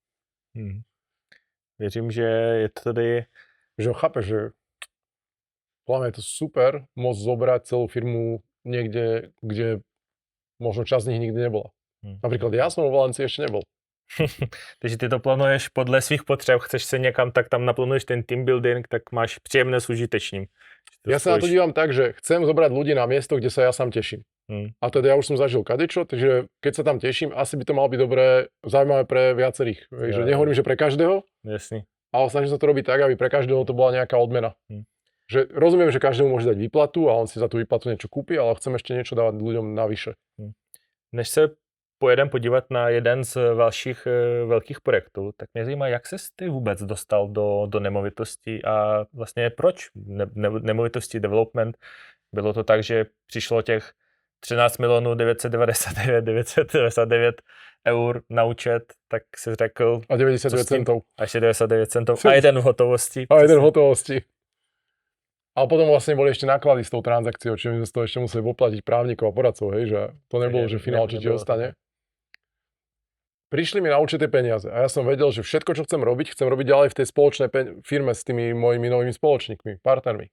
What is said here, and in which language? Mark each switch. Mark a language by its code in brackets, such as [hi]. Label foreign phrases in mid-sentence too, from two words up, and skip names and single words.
[cs] Věřím, že je to tady... [sk] Že chápeš, že hlavne je to super môcť zobrať celú firmu niekde, kde možno časť z nich nikdy nebola. Napríklad ja som vo Valencii ešte nebol. [cs] Takže ty to plánuješ podle svých potřeb, chceš se někam, tak tam naplánuješ ten [en] team building, [cs] tak máš příjemné s užitečným. [sk] Ja sa na to dívam tak, že chcem zobrať ľudí na miesto, kde sa ja sám teším. A teda ja už som zažil kadečo, takže keď sa tam teším, asi by to malo byť dobré, zaujímavé pre viacerých. Že nehovorím, že pre každého, [cs] Jasný. [sk] ale snažím sa to robiť tak, aby pre každého to bola nejaká odmena. Že rozumiem, že každému môže dať výplatu a on si za tú výplatu niečo kúpi, ale chcem ešte niečo dávať ľuďom navyše. [cs] Než se pojedem podívat na jeden z vašich velkých projektů, tak mě zajímá, jak ses ty vůbec dostal do nemovitostí a vlastně proč nemovitosti development. Bylo to tak, že přišlo těch 13 999 eur na účet, tak si řekl... [sk] A 99 centov. [cs] A ještě 99 centov a jeden v hotovosti. A jeden v hotovosti. [sk] Ale potom vlastne boli ešte náklady s tou transakciou, čiže my sme z toho ešte museli poplatiť právnikov a poradcov, hej, že to nebolo, že finál či ti ostane. Prišli mi na účet tie peniaze a ja som vedel, že všetko, čo chcem robiť ďalej v tej spoločnej firme s tými mojimi novými spoločníkmi, partnermi.